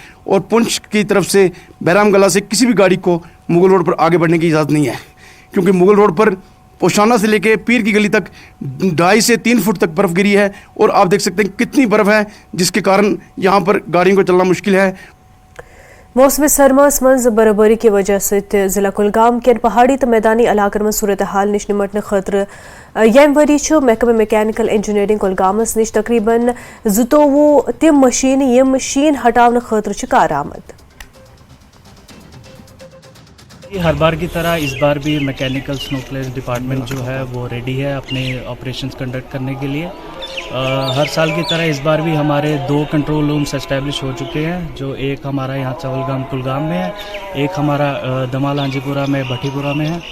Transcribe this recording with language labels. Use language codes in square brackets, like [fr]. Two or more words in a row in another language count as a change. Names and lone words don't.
[hi] और पुंछ की तरफ से बहराम गला से किसी भी गाड़ी को मुगल रोड पर आगे बढ़ने की इजाज़त नहीं है, क्योंकि मुगल रोड पर पोशाना से लेके पीर की गली तक 2.5 से 3 फुट तक बर्फ़ गिरी है और आप देख सकते हैं कितनी बर्फ़ है, जिसके कारण यहाँ पर गाड़ियों को चलना मुश्किल है। [ks] मौसम सरमास मज [hi] बर्फबारी की वजह से जिला कुलगाम के पहाड़ी [ks] तो मैदानी इलाकन में सूरत हाल निश निमटने खतर यम वरी महकमे [en] mechanical engineering [ks] कुलगामस निश तकरीबन 22 तिम मशीन यम शीन हटाने खतर कारआमद। [hi] हर बार की तरह इस बार भी [en] mechanical snow clearance department [hi] जो है वो रेडी है अपने [en] operations conduct [hi] करने के लिए। हर साल की तरह इस बार भी हमारे 2 [en] control rooms establish [hi] हो चुके हैं, जो एक हमारा यहाँ चवलगाम कुलगाम में है, एक हमारा दमाल आंजीपुरा में भट्टीपुरा में है।